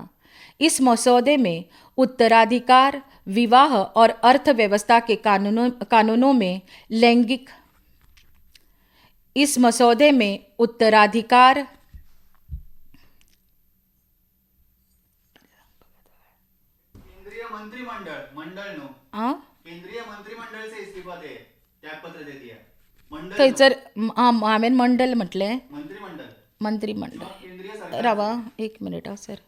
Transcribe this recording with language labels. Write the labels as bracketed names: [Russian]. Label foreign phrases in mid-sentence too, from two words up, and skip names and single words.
[Hindi] इस मसौदे में उत्तराधिकार, विवाह और अर्थव्यवस्था के कानूनों में लैंगिक इस मसौदे में उत्तराधिकार केंद्रीय मंत्रिमंडळ से इस्तीफा दे त्यागपत्र दे दिया मंडळ [Konkani] थंयसर हांवें मंडल म्हटलें, मंत्रिमंडळ मंत्रिमंडळ रावा एक मिनिट सर.